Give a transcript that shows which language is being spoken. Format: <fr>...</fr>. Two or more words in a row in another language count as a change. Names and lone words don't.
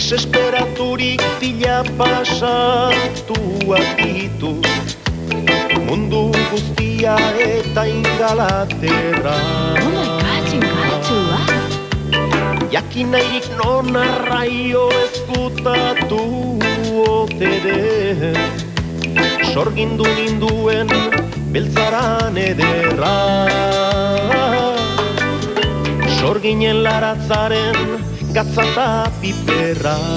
<eu>Desesperaturik pila pasatuak ditu, mundu guztia eta Ingalaterra.</eu> <en>Oh my God,</en> <eu>Ingalaterra? Jakin nahirik non arraio ezkutatu ote den, sorgindu ninduen beltzaran ederra. Sorginen laratzaren gatza eta piperra.</eu>